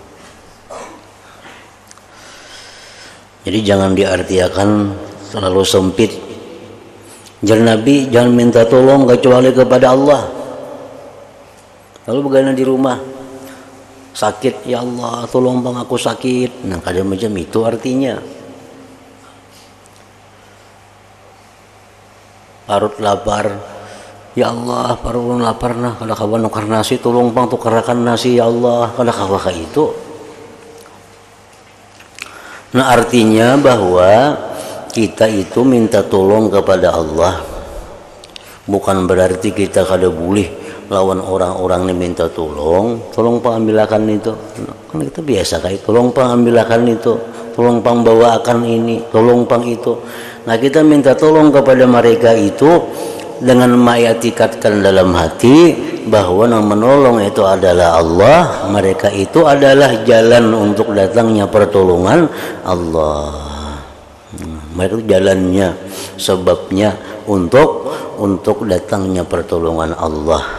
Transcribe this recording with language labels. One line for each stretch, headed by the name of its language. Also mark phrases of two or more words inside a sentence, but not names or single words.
Indonesian: Jadi jangan diartikan terlalu sempit. Jar Nabi, jangan minta tolong kecuali kepada Allah. Lalu bagaimana di rumah? Sakit, ya Allah tolong bang aku sakit.
Banjar: Nah, kada macam itu artinya. Parut lapar, ya Allah parut lapar nah, kada kawan nukar nasi, tolong bang tukarakan nasi ya Allah, kada kawa itu.
Indonesian: Nah, artinya bahwa kita itu minta tolong kepada Allah bukan berarti kita kada boleh lawan orang-orang ini minta tolong pak ambilakan itu.
Banjar: Kan kita biasa kayak tolong pak ambilakan itu, tolong pang bawakan ini, tolong pang itu.
Indonesian: Nah kita minta tolong kepada mereka itu dengan mengitikadkan dalam hati bahwa yang menolong itu adalah Allah, mereka itu adalah jalan untuk datangnya pertolongan Allah. Mereka itu jalannya, sebabnya untuk datangnya pertolongan Allah.